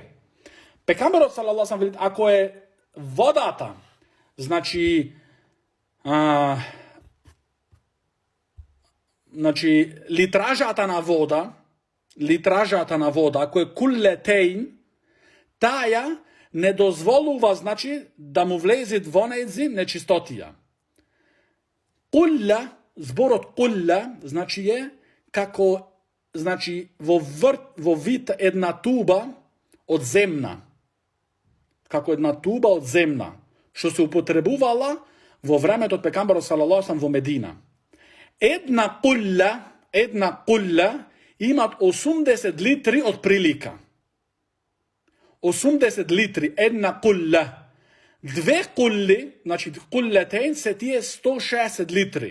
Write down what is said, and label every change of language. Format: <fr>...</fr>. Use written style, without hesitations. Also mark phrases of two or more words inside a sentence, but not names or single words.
<mk>Пекамберот</mk> <ar>صلى الله عليه وسلم</ar> <mk>вели, ако е водата, значи, значи, литражата на вода, ако е куллетейн, таја не дозволува, значи, да му влезет во нејзи нечистотија. Кулла, зборот кулла, значи е како, значи, во вид една туба од земна. Како една туба од земна, што се употребувала во времето од пекамбарот</mk> <ar>صلى الله عليه وسلم</ar> <mk>во Медина. Една кулла имат 80 литри од прилика. 80 литри, една кулла. Две кулли, значи куллетен, се тие 160 литри.</mk>